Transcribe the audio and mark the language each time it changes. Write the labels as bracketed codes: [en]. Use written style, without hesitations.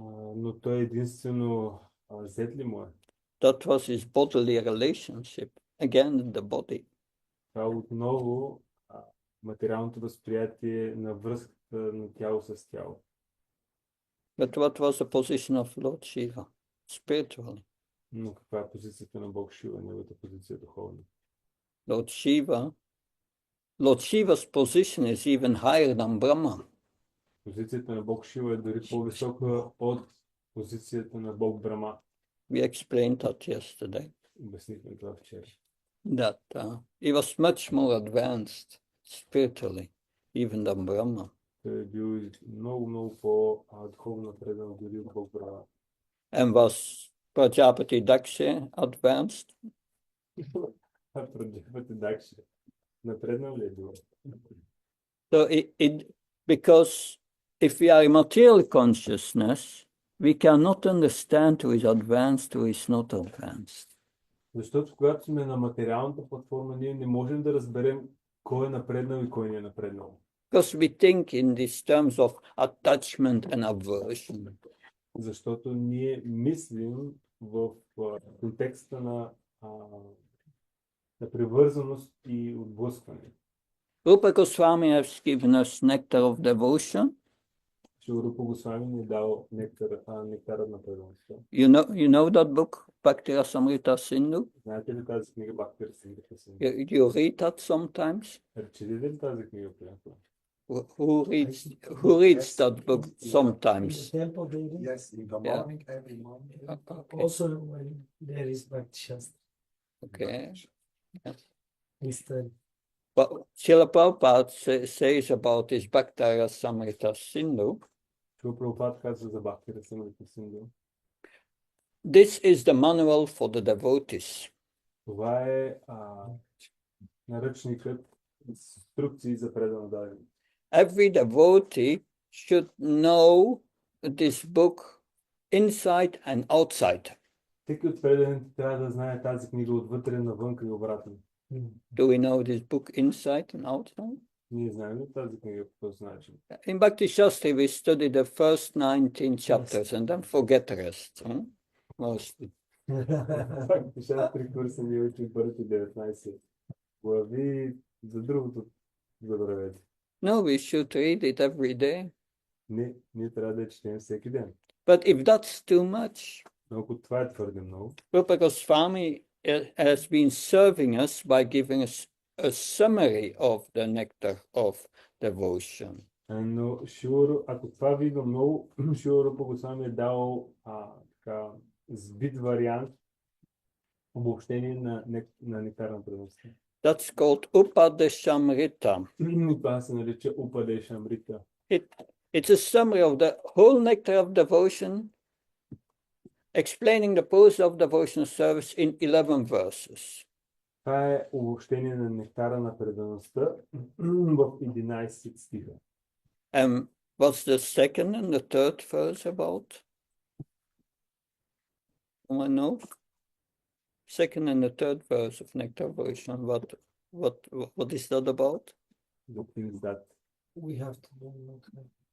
[bg] Но той единствено зет ли му е? [en] That was his bodily relationship. Again, the body. [bg] Това отново материалното възприятие на връзката на тяло с тяло. [en] But what was the position of Lord Shiva spiritually? [bg] Но каква е позицията на Бог Шива, неговата позиция духовна? [en] Lord Shiva's position is even higher than Brahma. [bg] Позицията на Бог Шива е дори по-висока от позицията на Бог Брама. [en] We explained that yesterday. [bg] Обяснихме това вчера. [en] That he was much more advanced spiritually, even than Brahma. [bg] Той е бил много по-духовно напреднал дори от Бог Брама. [en] And was Prajapati Daksha advanced? [bg] Prajapati Daksha напреднал ли е бил? [en] So because if we are in material consciousness, we cannot understand who is advanced, who is not advanced. [bg] Защото когато сме на материалната платформа, ние не можем да разберем кой е напреднал и кой не е напреднал. [en] Because we think in these terms of attachment and aversion. [bg] Защото ние мислим в контекста на привързаност и отблъскване. [en] Rupa Goswami has given us nectar of devotion. [bg] Рупа Госвами ни е дал нектарът на преданността. [en] You know that book, Bhakti Rasamrita Sindhu? [bg] Знаете ли тази книга Бхакти Расамрита Синду? [en] You read that sometimes? [bg] Четете ли тази книга понякога? [en] Who reads that book sometimes? Temple daily. Yes, in the morning, every morning. Okay. Also when there is Bhakti Shastra. Okay. Yes. We study. But Srila Prabhupada says about his Bhakti Rasamrita Sindhu, [bg] Шрила Прабхупад казва за Бхакти Расамрита Синду. [en] this is the manual for the devotees. [bg] Това е наръчникът, инструкции за преданно дадене. [en] Every devotee should know this book inside and outside. [bg] Всеки от преданите трябва да знае тази книга отвътре навънка и обратно. [en] Do we know this book inside and outside? [bg] Ние знаем ли тази книга по този начин? [en] In Bhakti Shastri, we study the first 19 chapters and then forget the rest. Mostly. [bg] Бхакти Шастри курса ни учи първите 19 глави, за другото забравете. [en] No, we should read it every day. [bg] Не, ние трябва да я четем всеки ден. [en] But if that's too much, [bg] Но ако това е твърде много, [en] Bhakti Swami has been serving us by giving us a summary of the nectar of devotion. [bg] но Шило, ако това ви идва много, Шило Рупа Госвами е дал така, сбит вариант, обобщение на нектар на преданността. [en] That's called Upadeshamrita. [bg] Това се нарича Упадешамрита. [en] It's a summary of the whole nectar of devotion, explaining the pose of devotional service in 11 verses. [bg] Това е обобщение на нектара на предаността в 11 стиха. [en] And what's the second and the third verse about? Someone knows? Second and the third verse of nectar devotion. What is that about? The things that We have to do that.